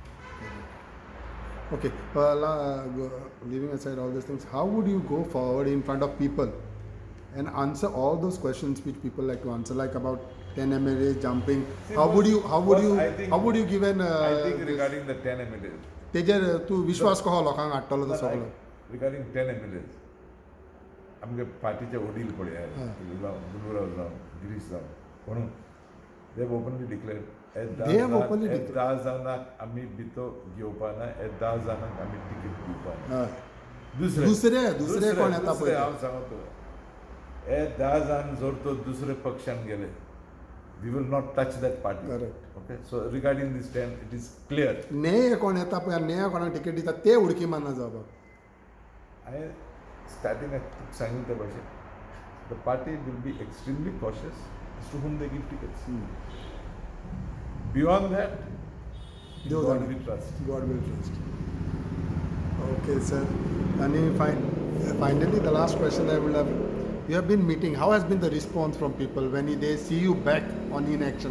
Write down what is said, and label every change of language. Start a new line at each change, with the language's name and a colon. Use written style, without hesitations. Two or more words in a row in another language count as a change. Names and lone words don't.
English: Okay, leaving aside all these things, how would you go forward in front of people and answer all those questions which people like to answer, like about 10 MLAs jumping? See, How would you I think give an I think regarding the 10 MLAs,
Konkani: तेजेर तू विश्वास कहो लोकांक हाडटलो
English: but
Konkani: तो सगळो
English: regarding 10 MLAs,
Konkani: आमगे पार्टीचे वडील पळय हा. गुरुराव जावन गिरीश जावन म्हणून
English: they have openly declared They have openly declared.
Konkani: 10 जाणांक आमी भितो घेवपा ना 10 जाणांक आमी तिकीट दिवपा ना हय. दुसरे दुसरे कोण येता दुसरे पळय हांव सांगतो हे 10 जाण जर तो दुसरे पक्षान गेले
English: we will not touch that party Correct. Okay so regarding this 10 it is clear
Konkani: नेय कोण येता पळय नेया कोणाक तिकेट दिता ते उडकी मारना जावप हांवें स्टार्टिंगाक सांगिल्ले ते भाशेन
English: the party will be extremely cautious as to whom they give tickets. Beyond that, in
Konkani: देव
English: God
Konkani: जाणे.
English: we trust. God will trust. Okay, sir. And finally, the last question I will have. You have been meeting. How has been the response from people when they see you back in action?